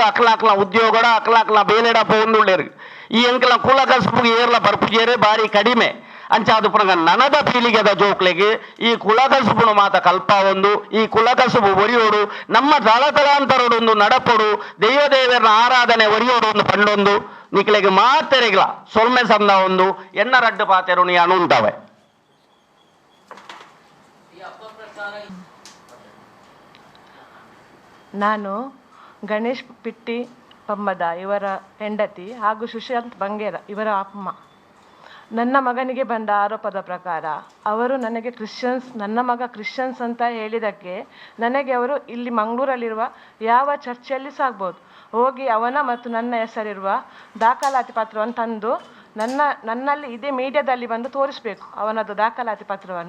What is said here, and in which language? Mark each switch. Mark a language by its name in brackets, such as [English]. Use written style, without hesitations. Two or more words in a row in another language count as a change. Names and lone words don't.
[Tulu] ಅಕ್ಲಾಕ್ಲ ಉದ್ಯೋಗಡ ಅಕ್ಲಾಕ್ಲ ಬೇಲೆಡ ಪೋಂದುಳ್ಳೇರು ಈ ಎಂಕಲ ಕುಲ ಕಸುಬುಗೆ ಏರ್ಲ ಬರ್ಪುಜೇರೆ ಭಾರಿ ಕಡಿಮೆ ಅಂಚ ಅದು ಪುನಗ ನನದ ಪೀಳಿಗೆದ ಜೋಕ್ಲೆಗೆ ಈ ಕುಲಕಸುಬುನು ಮಾತ ಕಲ್ಪ ಒಂದು ಈ ಕುಲಕಸುಬು ಒರಿಯೋಡು ನಮ್ಮ ತಳತಳಾಂತರಡೊಂದು ನಡಪೊಡು ದೈವದೇವರನ ಆರಾಧನೆ ಒರಿಯೋಡು ಒಂದು ಪಂಡೊಂದು ನಿಕ್ಲೆಗೆ ಮಾತೆರೆಗ್ಲ ಸೊಲ್ಮೆ ಸಂದ ಒಂದು ಎಣ್ಣ ರಡ್ಡು ಪಾತೆರುಣಿ ಅಣುಂತವೆ [Kannada] ನಾನು ಗಣೇಶ್ ಪಿಟ್ಟಿ ಪಮ್ಮದ ಇವರ ಹೆಂಡತಿ ಹಾಗೂ ಸುಶಾಂತ್ ಬಂಗೇರ ಇವರ ಅಮ್ಮ. ನನ್ನ ಮಗನಿಗೆ ಬಂದ ಆರೋಪದ ಪ್ರಕಾರ ಅವರು ನನಗೆ ನನ್ನ ಮಗ ಕ್ರಿಶ್ಚಿಯನ್ಸ್ ಅಂತ ಹೇಳಿದ್ದಕ್ಕೆ ನನಗೆ ಅವರು ಇಲ್ಲಿ ಮಂಗಳೂರಲ್ಲಿರುವ ಯಾವ ಚರ್ಚಲ್ಲಿ ಸಾಗ್ಬೋದು ಹೋಗಿ ಅವನ ಮತ್ತು ನನ್ನ ಹೆಸರಿರುವ ದಾಖಲಾತಿ ಪತ್ರವನ್ನು ತಂದು ನನ್ನಲ್ಲಿ ಇದೇ ಮೀಡಿಯಾದಲ್ಲಿ ಬಂದು ತೋರಿಸ್ಬೇಕು ಅವನದು ದಾಖಲಾತಿ ಪತ್ರವನ್ನು.